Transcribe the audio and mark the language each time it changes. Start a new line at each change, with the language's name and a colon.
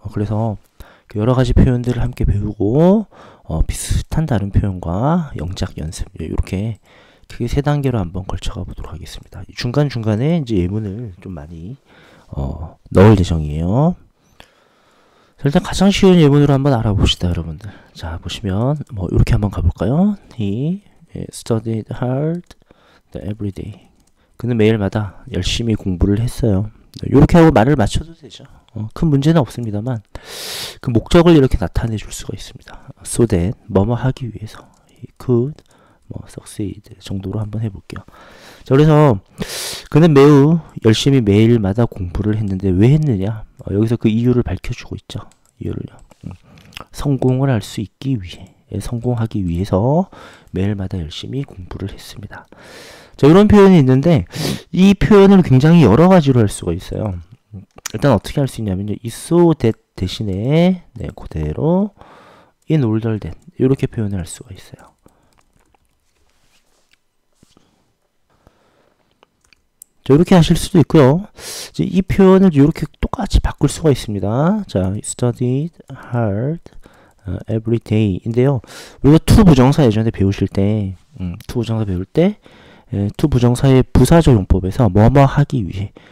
Korean: 그래서 여러 가지 표현들을 함께 배우고 비슷한 다른 표현과 영작 연습 이렇게 크게 세 단계로 한번 걸쳐가 보도록 하겠습니다. 중간 중간에 이제 예문을 좀 많이 넣을 예정이에요. 일단 가장 쉬운 예문으로 한번 알아봅시다, 여러분들. 자, 보시면 뭐 이렇게 한번 가볼까요?
English: He studied hard every day.
Korean: 그는 매일마다 열심히 공부를 했어요. 이렇게 하고 말을 맞춰도 되죠. 큰 문제는 없습니다만 그 목적을 이렇게 나타내 줄 수가 있습니다.
English: So that
Korean: 뭐뭐 하기 위해서
English: he could succeed
Korean: 정도로 한번 해볼게요. 자, 그래서 그는 매우 열심히 매일마다 공부를 했는데 왜 했느냐? 여기서 그 이유를 밝혀주고 있죠. 이유를요. 성공을 할 수 있기 위해, 성공하기 위해서 매일마다 열심히 공부를 했습니다. 자, 이런 표현이 있는데 이 표현을 굉장히 여러 가지로 할 수가 있어요. 일단 어떻게 할 수 있냐면요. 이 so that 대신에 그대로 in order that 이렇게 표현을 할 수가 있어요. 자, 이렇게 하실 수도 있고요. 이제 이 표현을 이렇게 똑같이 바꿀 수가 있습니다. 자,
English: studied hard every
Korean: day인데요. 우리가 to 부정사 예전에 배우실 때, to 부정사 배울 때, to 부정사의 부사적 용법에서 뭐뭐 하기 위해.